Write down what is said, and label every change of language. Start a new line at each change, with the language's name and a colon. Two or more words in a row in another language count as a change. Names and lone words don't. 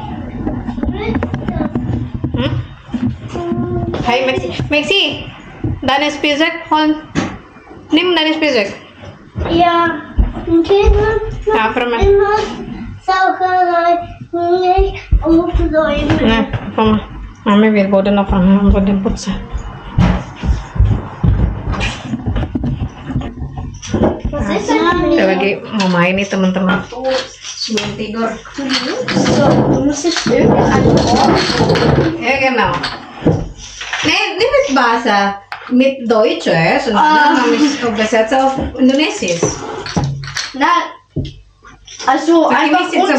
German: Hai Maxi. Deine Spielzeug holen. Nimm deine Spielzeug. Ja, Kinder. Ja, für mich. Immer Saugerei nicht aufräumen. Nah, komm. Mami will Boden aufräumen und Boden putzen. Was ist denn?
Indonesian: Kita lagi mau main nih teman-teman. Sebelum tidur.
German: So, du musst es irgendeinen Ort. Ja, genau. Nee, nicht mit Bahasa, mit Deutsch, sondern habe ich übersetzt auf Indonesisch. Nein, also Sag einfach mir jetzt